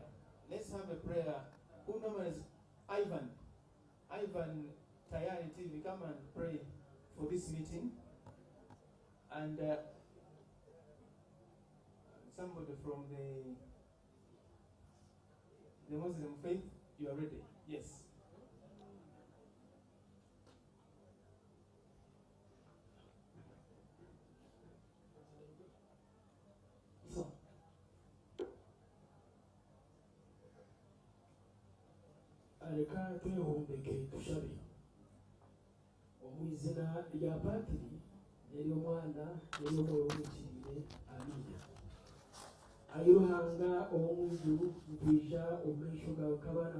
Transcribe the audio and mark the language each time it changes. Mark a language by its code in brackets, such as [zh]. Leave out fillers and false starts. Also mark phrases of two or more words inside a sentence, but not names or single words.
[en] Let's have a prayer. Who knows Ivan? Ivan Tayari TV, come and pray for this meeting. And somebody from the Muslim faith, you are ready? Yes. [nyn] Reka twehombeke tushabe omwizina lya patiri n'ery'omwana n'ery'omwoyo amina ayiruhanga omwijuru ntwija omumaisho gawe k'abaana